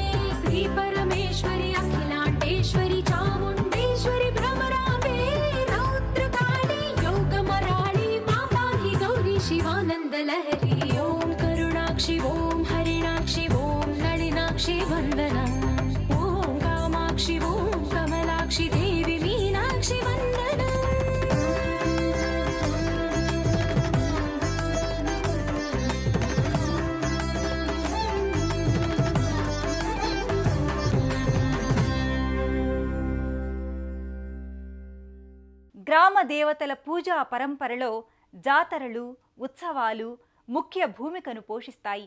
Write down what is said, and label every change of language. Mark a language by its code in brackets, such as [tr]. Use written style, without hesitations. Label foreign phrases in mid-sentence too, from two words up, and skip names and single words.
[sa] श्री परमेश्वरि अखिलाण्डेश्वरि चामुण्डेश्वरि भ्रमराम्बे रौद्रकाली योगमराळि मा पाहि गौरी शिवानन्दलहरी ॐ करुणाक्षि ॐ हरिणाक्षि ॐ नलिनाक्षि वन्दनम् ॐ कामाक्षि ॐ कमलाक्षि देवि मीनाक्षि वन्दनम् [te] గ్రామ దేవతల పూజా పరంపరలో జాతరలు ఉత్సవాలు ముఖ్య భూమికను పోషిస్తాయి.